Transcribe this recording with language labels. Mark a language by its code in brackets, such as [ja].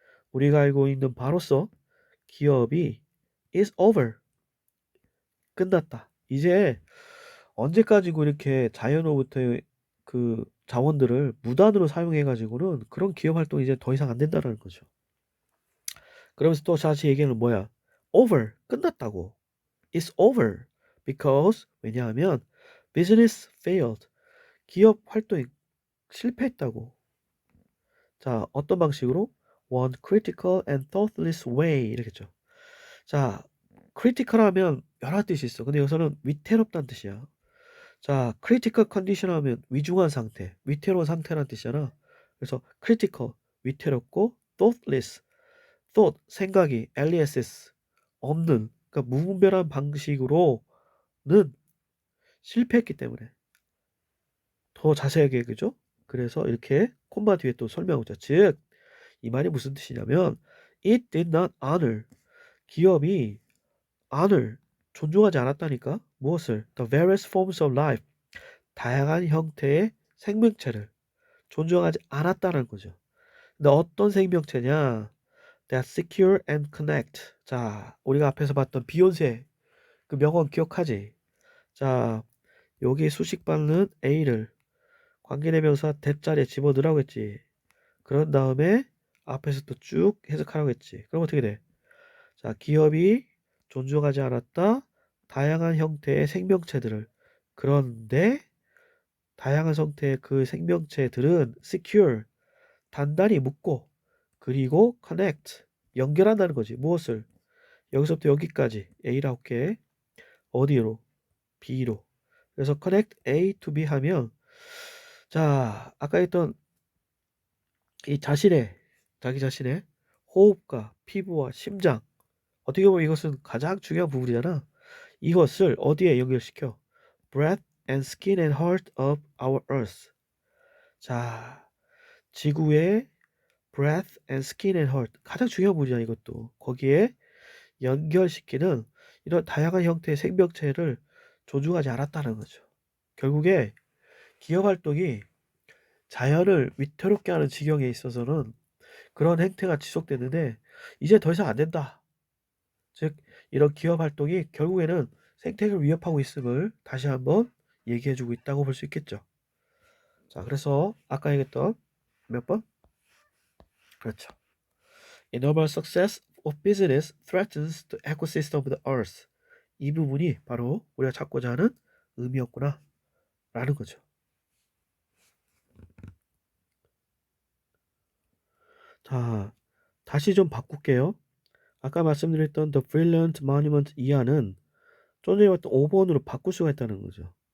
[ko] 우리가 알고 있는 바로서 기업이 [en] is over. [ko] 끝났다. 이제 언제까지고 이렇게 자연으로부터의 그 자원들을 무단으로 사용해 가지고는 그런 기업 활동이 이제 더 이상 안 된다라는 거죠. 그러면서 또 다시 얘기하는 뭐야? [en] over. [ko] 끝났다고. [en] It's over. because [ko] 왜냐하면 [en] business failed. [ko] 기업 활동이 실패했다고. 자, 어떤 방식으로? [en] one critical and thoughtless way [ko] 이렇게죠. 자, critical 하면 여러 뜻이 있어. 근데 여기서는 위태롭다는 뜻이야. 자, [en] critical condition [ko] 하면 위중한 상태, 위태로운 상태라는 뜻이잖아. 그래서 critical, 위태롭고 thoughtless, thought, 생각이 less, 없는, 그러니까 무분별한 방식으로는 실패했기 때문에 더 자세하게 그죠? 그래서 이렇게 콤마 뒤에 또 설명하고 있죠. 즉, 이 말이 무슨 뜻이냐면 [en] it did not honor [ko] 기업이 honor 존중하지 않았다니까 무엇을 [en] the various forms of life [ko] 다양한 형태의 생명체를 존중하지 않았다는 거죠. 근데 어떤 생명체냐? [en] that secure and connect. [ko] 자, 우리가 앞에서 봤던 비욘세 그 명언 기억하지? 자, 여기 수식 받는 A를 관계대명사 대자리에 집어넣으라고 했지. 그런 다음에 앞에서 또 쭉 해석하라고 했지. 그럼 어떻게 돼? 자, 기업이 존중하지 않았다. 다양한 형태의 생명체들을. 그런데 다양한 형태의 그 생명체들은 secure, 단단히 묶고 그리고 connect, 연결한다는 거지. 무엇을? 여기서부터 여기까지 A라고 할게. 어디로? B로. 그래서 [en] connect A to B [ko] 하면 자, 아까 했던 이 자기 자신의 호흡과 피부와 심장 어떻게 보면 이것은 가장 중요한 부분이잖아. 이것을 어디에 연결시켜? [en] Breath and skin and heart of our earth. [ko] 자, 지구의 [en] breath and skin and heart [ko] 가장 중요한 부분이야 이것도. 거기에 연결시키는 이런 다양한 형태의 생명체를 존중하지 않았다는 거죠. 결국에 기업 활동이 자연을 위태롭게 하는 지경에 있어서는 그런 행태가 지속되는데 이제 더 이상 안 된다. 즉 이런 기업 활동이 결국에는 생태계를 위협하고 있음을 다시 한번 얘기해주고 있다고 볼 수 있겠죠. 자, 그래서 아까 얘기했던 몇 번? 그렇죠. [en] Enormous success of business threatens the ecosystem of the earth. [ko] 이 부분이 바로 우리가 찾고자 하는 의미였구나 라는 거죠. 자, 다시 좀 바꿀게요. 아까 말씀드렸던 The Brilliant Monument 이하는 좀 전에 봤던 5번으로 바꿀 수가 있다는 거죠.